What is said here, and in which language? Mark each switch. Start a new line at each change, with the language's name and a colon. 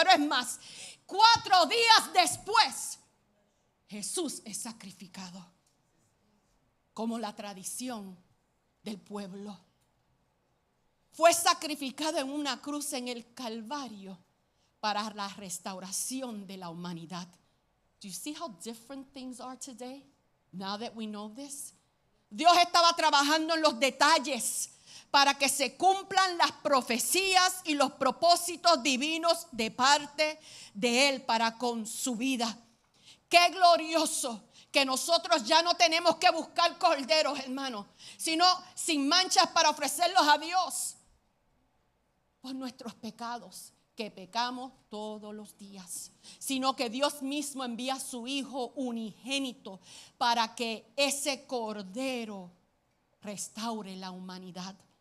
Spanish: Pero es más, 4 días después Jesús es sacrificado como la tradición del pueblo. Fue sacrificado en una cruz en el Calvario para la restauración de la humanidad.
English: Do you see how different things are today? Now that we know this.
Spanish: Dios estaba trabajando en los detalles para que se cumplan las profecías y los propósitos divinos de parte de Él para con su vida. Qué glorioso que nosotros ya no tenemos que buscar corderos, hermanos, sino sin manchas para ofrecerlos a Dios por nuestros pecados, que pecamos todos los días, sino que Dios mismo envía a su Hijo unigénito para que ese cordero restaure la humanidad.